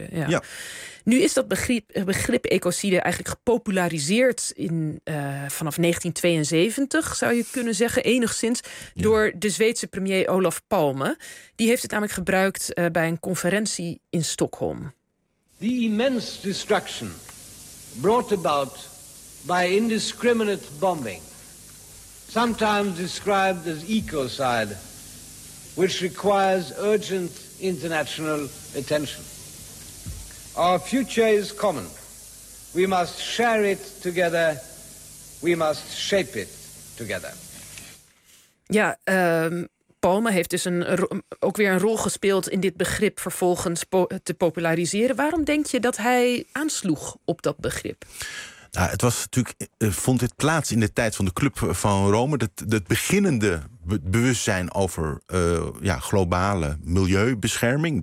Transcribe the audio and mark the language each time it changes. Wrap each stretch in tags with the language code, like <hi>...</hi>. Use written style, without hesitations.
<nl>Ja, ja. Ja. Nu is dat begrip ecocide eigenlijk gepopulariseerd in vanaf 1972, zou je kunnen zeggen, enigszins, door de Zweedse premier Olaf Palme. Die heeft het namelijk gebruikt bij een conferentie in Stockholm.</nl> <en>The immense destruction brought about by indiscriminate bombing, sometimes described as ecocide, which requires urgent international attention. Our future is common. We must share it together. We must shape it together.</en> <nl>Ja, Palme heeft dus ook weer een rol gespeeld in dit begrip vervolgens te populariseren. Waarom denk je dat hij aansloeg op dat begrip? Nou, het was natuurlijk, vond dit plaats in de tijd van de Club van Rome. Dat beginnende bewustzijn over globale milieubescherming.</nl>